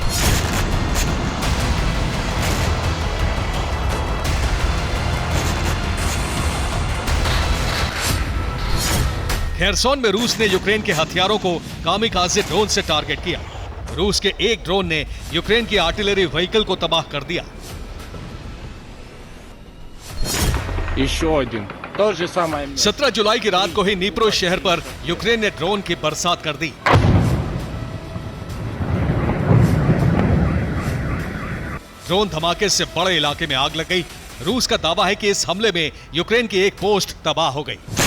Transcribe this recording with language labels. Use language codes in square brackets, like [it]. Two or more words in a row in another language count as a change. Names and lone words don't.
[hi] खेरसोन में रूस ने यूक्रेन के हथियारों को कामिकाज़े ड्रोन से टारगेट किया। रूस के एक ड्रोन ने यूक्रेन की आर्टिलरी व्हीकल को तबाह कर दिया। [ru] Еще один То же самое. [hi] 17 जुलाई की रात को ही नीप्रो शहर पर यूक्रेन ने ड्रोन की बरसात कर दी। ड्रोन धमाके से बड़े इलाके में आग लग गई। रूस का दावा है कि इस हमले में यूक्रेन की एक पोस्ट तबाह हो गई।